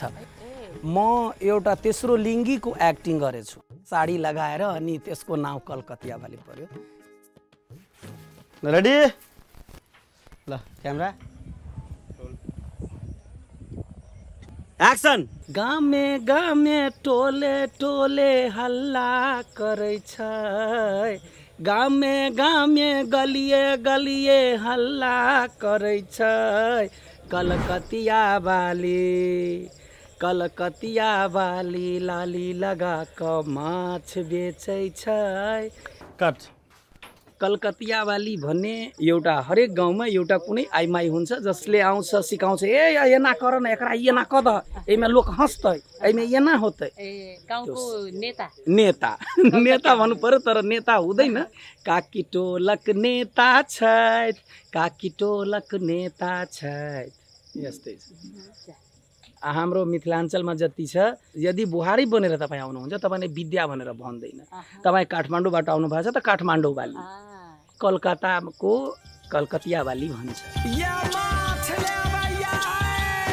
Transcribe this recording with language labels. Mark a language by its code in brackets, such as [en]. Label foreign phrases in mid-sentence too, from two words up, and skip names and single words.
[ne] म एउटा तेस्रो लिङ्गीको एक्टिङ गरेछु, साडी लगाएर, अनि त्यसको नाम कलकत्तियावाली पर्यो। [en] ready la camera action. [mai] गामे गामे टोले टोले हल्ला करै छै, गामे गामे गलिए गलिए हल्ला करै छै। कलकत्तियावाली लाली लगा क माछ बेचै छै। कट। [ne] कलकत्तियावाली भन्ने एउटा हरेक गाउँमा एउटा कुनै आइमाई हुन्छ जसले आउँछ सिकाउँछ, [mai] ए एना कर न, एकरा एना कद, एमा लोक हँसतै, एमे एना होतै। [ne] गाउँको नेता भन्नु पर्यो, तर नेता हुँदैन। [mai] काकी टोलक नेता छैत, काकी टोलक नेता छैत, [ne] यस्तै छ। हाम्रो मिथिलाञ्चलमा जति छ, यदि बुहारी बनेर तपाईँ आउनुहुन्छ तपाईँले विद्या भनेर भन्दैन। तपाईँ काठमाडौँबाट आउनु भएको छ त काठमाडौँवाली, कलकत्ताको कलकत्तियावाली भन्छ।